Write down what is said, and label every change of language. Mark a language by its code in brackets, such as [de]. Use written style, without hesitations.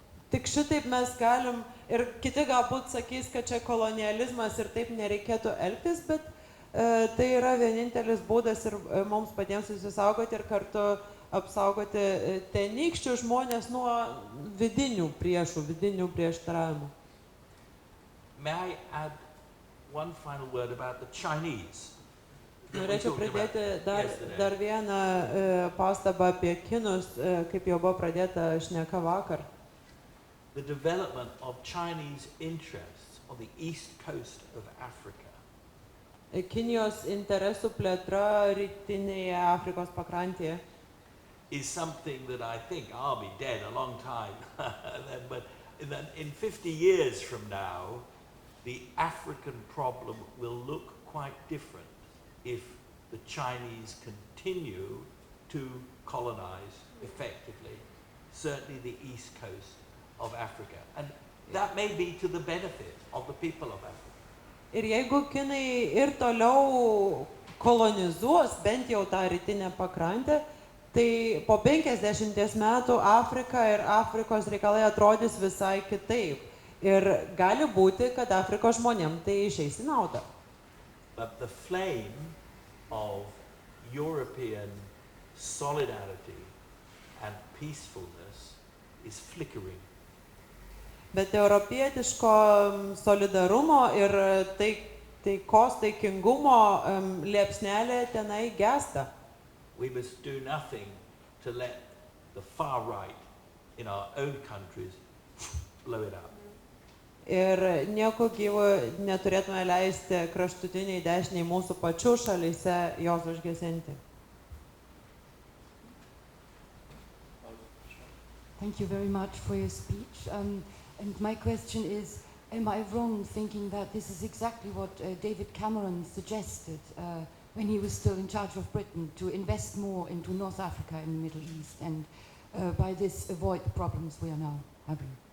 [lt] tik šitaip mes galim, ir kiti galbūt sakys, kad čia kolonializmas ir taip nereikėtų elgtis, bet tai yra vienintelis būdas ir mums patiems susisaugoti ir kartu apsaugoti tenykščius žmonės nuo vidinių priešų, vidinių prieštaravimų. [en] may I add one final word about the Chinese? [lt] Norėčiau pridėti dar vieną pastabą apie kinus, kaip jau buvo pradėta šneka vakar. [en] The development of Chinese interests on the east coast of Africa [lt] Kinijos interesų plėtra rytinėje Afrikos pakrantėje [en] is something that I think I'll be dead a long time, but in 50 years from now, the African problem will look quite different if the Chinese continue to colonize effectively, certainly the east coast of Africa. And that may be to the benefit of the people of Africa. [lt] Ir jeigu kinai ir toliau kolonizuos bent jau tą rytinę pakrantę, tai po 50 metų Afrika ir Afrikos reikalai atrodys visai kitaip. Ir gali būti, kad Afrikos žmonėm tai išeis į naudą. [en] But the flame of European solidarity and peacefulness is flickering. [lt] Bet europietiško solidarumo ir taikos, taikingumo liepsnelė tenai gęsta. [en] We must do nothing to let the far right in our own countries blow it up. [lt] Ir nieko gyvo neturėtume leisti kraštutiniai dešiniai mūsų pačių šalyse jos užgesinti. [en] Thank you very much for your speech. And my question is, am I wrong thinking that this is exactly what David Cameron suggested when he was still in charge of Britain, to invest more into North Africa and the Middle East, and by this avoid the problems we are now having?